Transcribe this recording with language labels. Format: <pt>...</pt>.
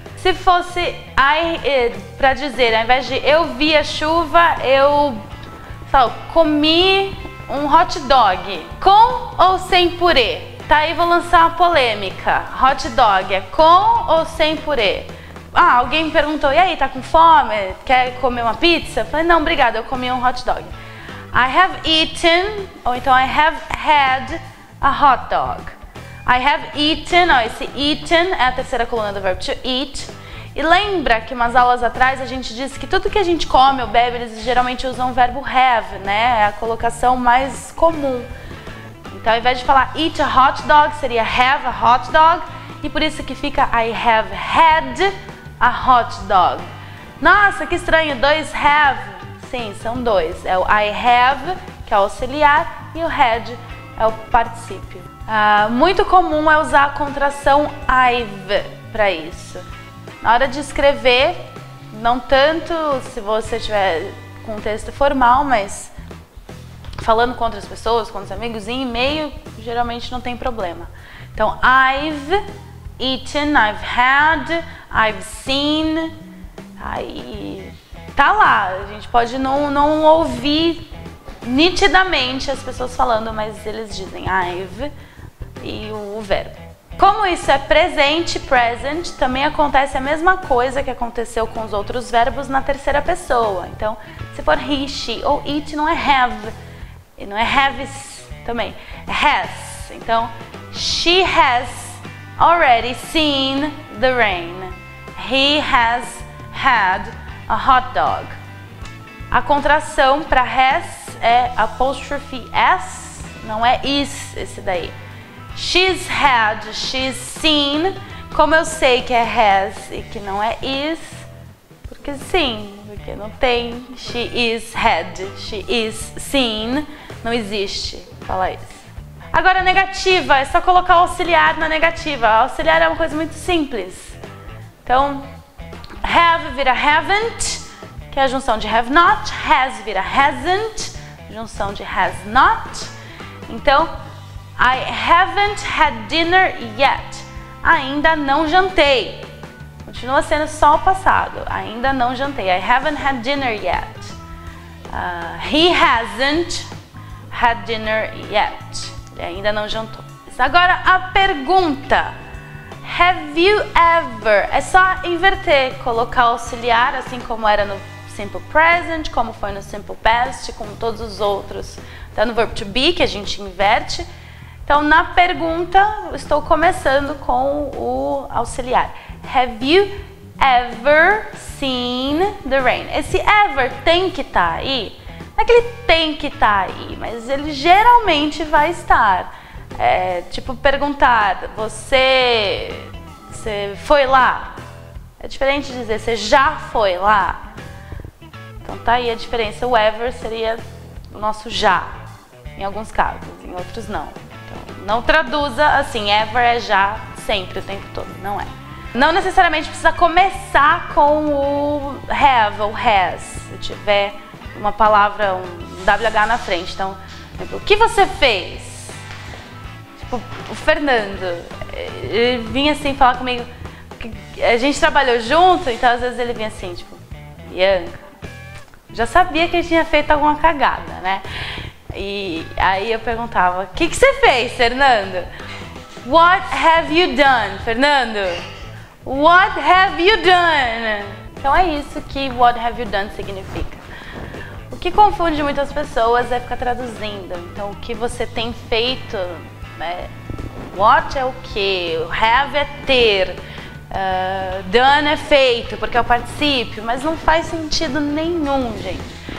<pt>Se fosse para dizer, ao invés de eu vi a chuva, eu comi um hot dog. Com ou sem purê? Tá aí, vou lançar uma polêmica. Hot dog é com ou sem purê? Ah, alguém me perguntou, e aí, tá com fome? Quer comer uma pizza? Eu falei, não, obrigada, eu comi um hot dog.</pt> <en>I have eaten,</en> <pt>ou então</pt> <en>I have had a hot dog. I have eaten,</en> <pt>ó, esse eaten é a terceira coluna do verbo to eat. E lembra que umas aulas atrás a gente disse que tudo que a gente come ou bebe, eles geralmente usam o verbo have, né? É a colocação mais comum. Então, ao invés de falar eat a hot dog, seria have a hot dog. E por isso que fica</pt> <en>I have had a hot dog.</en> <pt>Nossa, que estranho, dois have. Sim, são dois. É o I have, que é o auxiliar, e o had é o particípio. Muito comum é usar a contração I've para isso. Na hora de escrever, não tanto se você estiver com um texto formal, mas falando com outras pessoas, com os amigos, em e-mail, geralmente não tem problema. Então,</pt> <en>I've eaten, I've had, I've seen.</en> <pt>Aí tá lá, a gente pode não ouvir nitidamente as pessoas falando, mas eles dizem I've e o verbo. Como isso é presente, present, também acontece a mesma coisa que aconteceu com os outros verbos na terceira pessoa. Então, se for he, she ou it, não é have, e não é haves também, é has. Então,</pt> <en>she has already seen the rain. He has had a hot dog.</en> <pt>A contração para has é apostrophe s, não é is esse daí.</pt> <en>She's had, she's seen.</en> <pt>Como eu sei que é has e que não é is? Porque sim, porque não tem</pt> <en>she is had, she is seen.</en> <pt>Não existe falar isso. Agora, negativa, é só colocar o auxiliar na negativa. O auxiliar é uma coisa muito simples. Então, have vira haven't, que é a junção de have not. Has vira hasn't, junção de has not. Então,</pt> <en>I haven't had dinner yet.</en> <pt>Ainda não jantei. Continua sendo só o passado. Ainda não jantei.</pt> <en>I haven't had dinner yet. He hasn't had dinner yet.</en> <pt>Ele ainda não jantou. Agora a pergunta.</pt> <en>Have you ever?</en> <pt>É só inverter, colocar o auxiliar, assim como era no Simple Present, como foi no Simple Past, como todos os outros. Tá no Verb to Be, que a gente inverte. Então, na pergunta, eu estou começando com o auxiliar.</pt> <en>Have you ever seen the rain?</en> <pt>Esse ever tem que estar aí. Não é que ele tem que estar aí, mas ele geralmente vai estar. Tipo, perguntar, você foi lá? É diferente de dizer, você já foi lá? Então, tá aí a diferença. O ever seria o nosso já, em alguns casos, em outros não. Não traduza assim, ever é já, sempre, o tempo todo, não é. Não necessariamente precisa começar com o have ou has, se tiver uma palavra, um WH na frente. Então, por exemplo, o que você fez? Tipo, o Fernando, ele vinha assim falar comigo, a gente trabalhou junto, então às vezes ele vinha assim, tipo, Bianca, já sabia que ele tinha feito alguma cagada, né? E aí eu perguntava, o que você fez, Fernando?</pt> <en>What have you done, Fernando? What have you done?</en> <pt>Então é isso que</pt> <en>what have you done</en> <pt>significa. O que confunde muitas pessoas é ficar traduzindo. Então, o que você tem feito, né? What é o que? Have é ter. Done é feito, porque é o particípio, mas não faz sentido nenhum, gente.</pt>